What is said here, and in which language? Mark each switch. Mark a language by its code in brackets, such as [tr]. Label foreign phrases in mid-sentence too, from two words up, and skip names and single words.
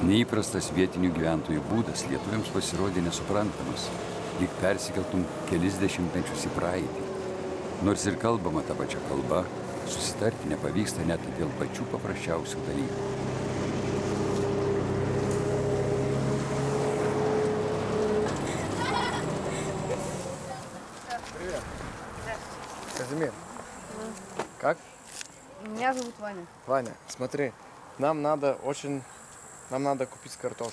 [lt] įprastas vietinių gyventojų būdas lietuviams pasirodė nesuprantamas, lyg persikeltum kelis dešimtmečius į praeitį. Nors ir kalbama tą pačią kalbą, susitarti nepavyksta net dėl pačių paprasčiausių dalykų. [ru] Казимир, как? Меня зовут Ваня. Ваня, смотри, нам надо купить картошку.